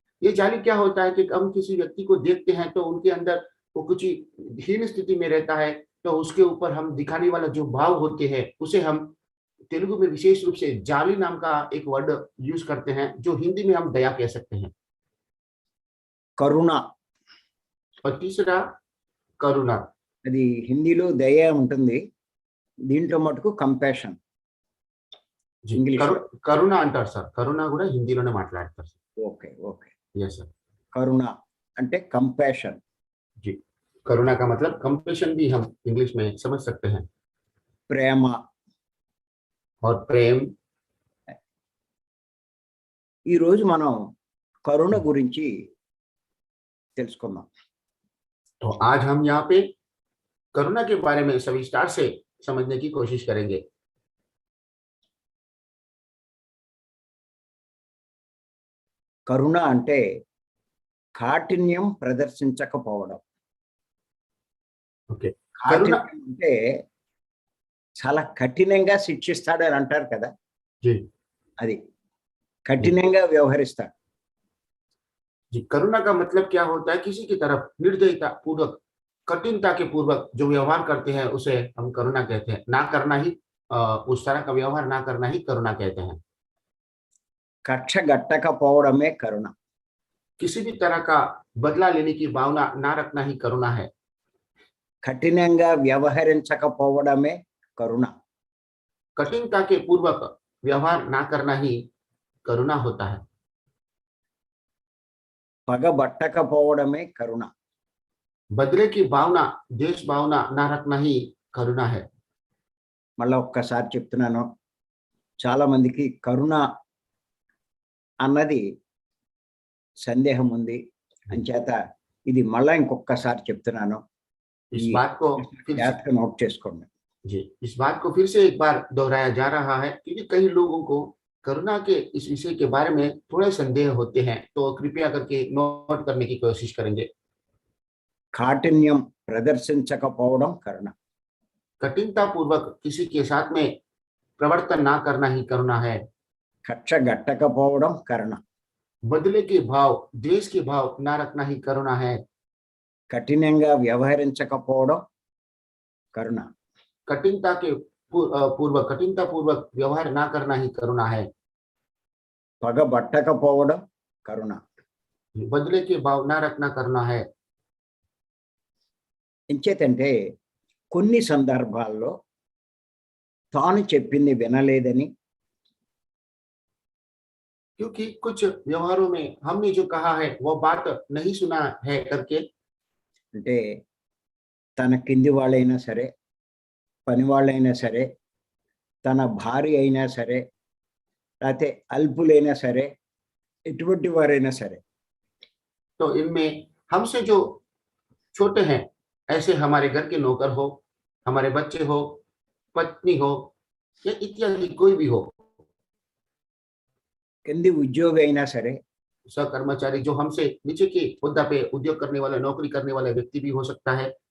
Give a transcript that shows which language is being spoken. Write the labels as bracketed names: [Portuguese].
[Hindi] ये जाली क्या होता है कि हम किसी व्यक्ति को देखते हैं तो उनके अंदर वो कुछ हीन स्थिति में रहता है, तो उसके ऊपर हम दिखाने वाला जो भाव होते हैं उसे हम तेलुगु में विशेष रूप से जाली नाम का एक वर्ड यूज करते हैं, जो हिंदी में हम दया कह सकते हैं। [Telugu] కరుణ, [Hindi] और तीसरा करुणा। [Telugu] అది హిందీలో దయ ఉంటుంది, దీంట్లో మటుకు కంపాషన్. [Hindi] जी, [English] English. [Telugu] కరుణ అంటారు సార్. కరుణ కూడా హిందీలోనే మాట్లాడతారు sir. [English] Okay okay. Yes sir. [Telugu] కరుణ అంటే కంపాషన్. [Hindi] जी, करुणा का मतलब कंपैशन भी हम इंग्लिश में समझ सकते हैं। [Telugu] ప్రేమ. [Hindi] और प्रेम। [Telugu] ఈరోజు మనం కరుణ గురించి తెలుసుకుందాం. [Hindi] तो आज हम यहाँ पे करुणा के बारे में सविस्तार से समझने की कोशिश करेंगे। [Telugu] కరుణ అంటే కాఠిన్యం ప్రదర్శించకపోవడం. [Hindi] ओके करुणा [Telugu] కాఠిన్యం అంటే చాలా కఠినంగా శిక్షిస్తాడు అని అంటారు కదా, [Hindi] जी [Telugu] అది కఠినంగా వ్యవహరిస్తాడు. [Hindi] जी करुणा का मतलब क्या होता है? किसी की तरफ निर्दयता पूर्वक, कठिनता के पूर्वक जो व्यवहार करते हैं उसे हम करुणा कहते हैं। ना करना ही उस तरह का व्यवहार ना करना ही करुणा कहते हैं। [Telugu] కక్ష గట్టకపోవడమే కరుణ. [Hindi] किसी भी तरह का बदला लेने की भावना ना रखना ही करुणा है। [Telugu] కఠినంగా వ్యవహరించకపోవడమే కరుణ. [Hindi] कठिनता के पूर्वक व्यवहार ना करना ही करुणा होता है। [Telugu] పగబట్టకపోవడమే కరుణ. [Hindi] बदले की भावना, देश भावना ना रखना ही करुणा है। [Telugu] మళ్ళీ ఒక్కసారి చెప్తున్నాను, చాలా మందికి కరుణ అన్నది సందేహం ఉంది. అంచేత ఇది మళ్ళా ఇంకొకసారి చెప్తున్నాను, [Hindi] इस बात को फिर से [Telugu] జాగ్రత్తగా నోట్ చేసుకోండి. [Hindi] जी इस बात को फिर से एक बार दोहराया जा रहा है क्योंकि कई लोगों को करुणा के इस विषय के बारे में थोड़े संदेह होते हैं, तो कृपया करके नोट करने की कोशिश करेंगे। [Telugu] కాఠిన్యం ప్రదర్శించకపోవడం కరుణ. [Hindi] कठिनता पूर्वक किसी के साथ में प्रवर्तन ना करना ही करुणा है। [Telugu] కక్ష గట్టకపోవడం కరుణ. [Hindi] बदले के भाव, द्वेष के भाव ना रखना ही करुणा है। [Telugu] కఠినంగా వ్యవహరించకపోవడం కరుణ. [Hindi] कठिनता के पूर्वक, कठिनता पूर्वक व्यवहार ना करना ही करुणा है। [Telugu] పగబట్టకపోవడం కరుణ. [Hindi] बदले के भाव ना रखना करुणा है। [Telugu] ఎంచేతంటే కొన్ని సందర్భాల్లో తాను చెప్పింది వినలేదని, [Hindi] क्योंकि कुछ व्यवहारों में हमने जो कहा है वो बात नहीं सुना है करके, [Telugu] అంటే తన కింది వాళ్ళైనా సరే, పని వాళ్ళైనా సరే, తన భార్య అయినా సరే, లేకపోతే అల్పులైనా సరే, ఎటువంటి వారైనా సరే, [Hindi] तो इनमें हमसे जो छोटे हैं, ऐसे हमारे घर के नौकर हो, हमारे बच्चे हो, पत्नी हो या इत्यादि कोई भी हो, [Telugu] కింది ఉద్యోగి అయినా సరే, [Hindi] सहकर्मचारी जो हमसे नीचे के हुद्दा पे उद्योग करने वाला, नौकरी करने वाला व्यक्ति भी हो सकता है,